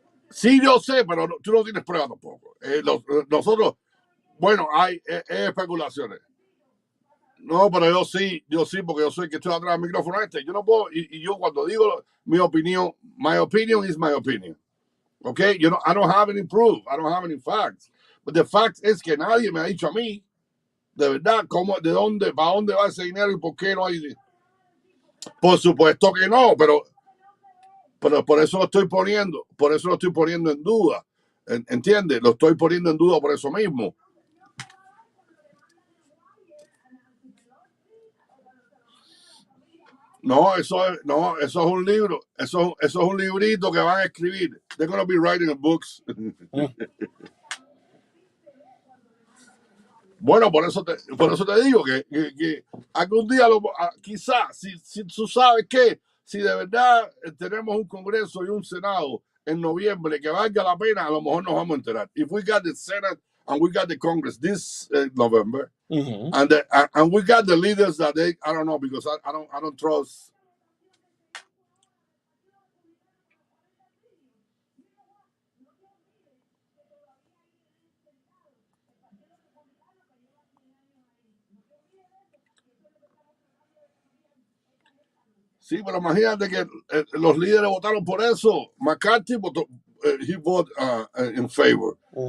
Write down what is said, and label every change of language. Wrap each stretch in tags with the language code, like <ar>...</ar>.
<es>Sí, yo sé, pero tú no tienes prueba tampoco. Nosotros, bueno, hay especulaciones. No, pero yo sí, porque yo soy el que estoy atrás del micrófono este. Yo no puedo, y yo cuando digo mi opinión,</es> <en>my opinion is my opinion. Okay, I don't have any proof, I don't have any facts. But the fact</en> <es>es que nadie me ha dicho a mí, de verdad, de dónde, para dónde va ese dinero y por qué no hay. Por supuesto que no, pero por eso lo estoy poniendo, en duda. ¿Entiendes? Lo estoy poniendo en duda por eso mismo. No, eso es un libro, eso es un librito que van a escribir.</es> <en>They're going to be writing books.</en> <es>Bueno, por eso te digo que algún día, quizás, si tú sabes que si de verdad tenemos un Congreso y un Senado en noviembre que valga la pena, a lo mejor nos vamos a enterar.</es> <en>If we got the Senate and we got the Congress this November, and we got the leaders that I don't know, because I don't trust.</en> <es>Sí, pero imagínate que los líderes votaron por eso.</es> <en>McCarthy votó, he voted in favor.</en>